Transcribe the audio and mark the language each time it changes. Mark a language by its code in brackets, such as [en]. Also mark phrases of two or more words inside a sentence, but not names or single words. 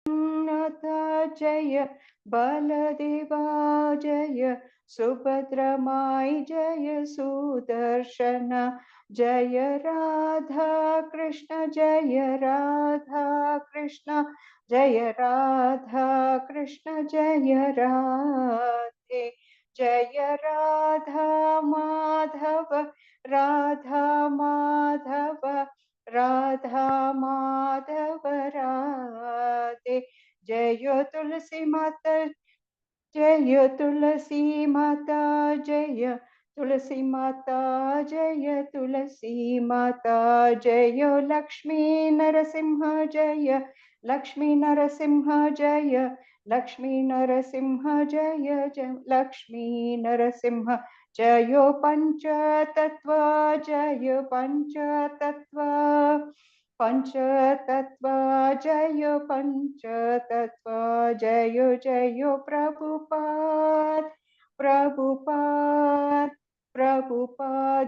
[hi] जय बलदेवा जय सुभद्रमाई जय सुदर्शन जय राधा कृष्ण जय राधा कृष्ण जय राधा कृष्ण जय राधे जय राधा माधव राधा माधव राधा माधव राधे जय तुलसी माता जय तुलसी माता जय तुलसी माता जय तुलसी माता जय लक्ष्मी नरसिंह जय लक्ष्मी नरसिंह जय लक्ष्मी नरसिंह जय जय लक्ष्मी नरसिंह जय पंचतत्व जय पंचतत्व पंचतत्व जय पंचतत्व जय जय प्रभुपाद प्रभुपाद प्रभुपाद